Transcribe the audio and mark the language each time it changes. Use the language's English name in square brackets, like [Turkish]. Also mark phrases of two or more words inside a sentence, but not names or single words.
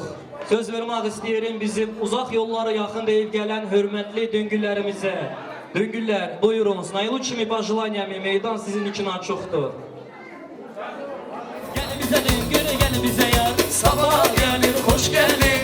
[Turkish] Söz vermek isteyelim bizim uzak yollara yakın deyip gelen hürmetli düngüllerimize. Düngüller buyurun. [Russian] С наилучшими пожеланиями [Turkish] meydan sizin için açıktır. Gel bize düngür, gel bize yar. Sabah gelir, hoş gelir.